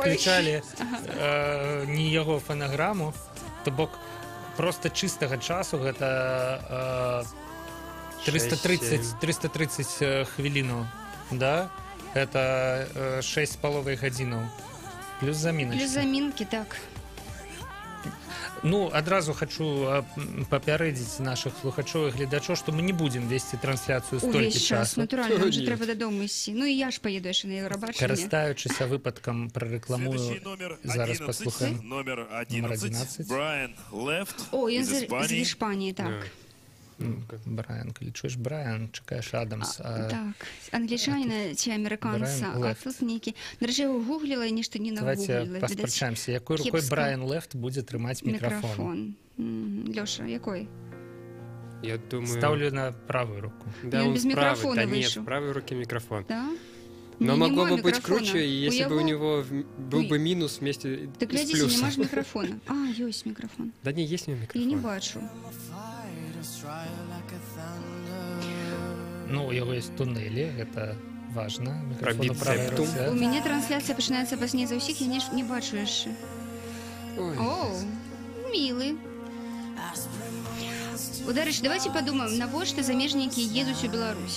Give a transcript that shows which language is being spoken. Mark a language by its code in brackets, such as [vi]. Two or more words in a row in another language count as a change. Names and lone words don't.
[be] выключалі не яго фанаграму, то бок проста чыстага часу гэта 330 хвілінаў, да? Это 6,5 гадзінаў. Плюс заміначкі. Плюс замінкі, так. Ну, адразу хочу папярэдзіць наших слухачоў і гледачоў, што мы не будзем весці трансляцыю столькі Увесь час, часу. натуральна, нам же [ru] Нет. [be] трэба дадому ісці. Ну і я ж паеду яшчэ на Еўрабачанне. Карыстаючыся выпадкам, прарэкламую, [ru] Следующий номер [be] зараз 11. паслухаем. Номер Номер 11. 11. Брайан Лефт О, ён [ru] из [be] з [ru] Испании. [be] Іспаніі, так. Брайан, калі чуеш Брайан, чакаеш Адамс. Так, англічаніна ці амерыканца, Брайан а Лефт. тут нейкі. Дарэчы, я гугліла і нешта не [ru] Давайте [be] нагугліла. паспрачаемся, якой рукой кепска. Брайан Лефт будзе трымаць мікрафон. Лёша, якой? Я думаю... [ru] Ставлю на правую руку. Да, Он он без с правой. микрофона Да нет, вышел. в правой руке микрофон. Да? Но [be] Не, [ru] могло [be] нема [ru] бы быть микрофона. круче, если бы у его- него был Ой. бы минус вместе Так с глядите, плюсом. [be] нема ж мікрафона. А, ёсць мікрафон. [ru] Да не, есть у него [be] Я микрофон. не бачу. Ну, у яго есть туннелі, гэта важна. Про Мікрафон у правай біцептум. руцэ. У мяне трансляцыя пачынаецца пазней за ўсіх, я не бачу яшчэ. Ой. [ru] Оу, милы. [be] Дарэчы, [ru] давайте подумаем, [be] навошта замежнікі едуць у Беларусь?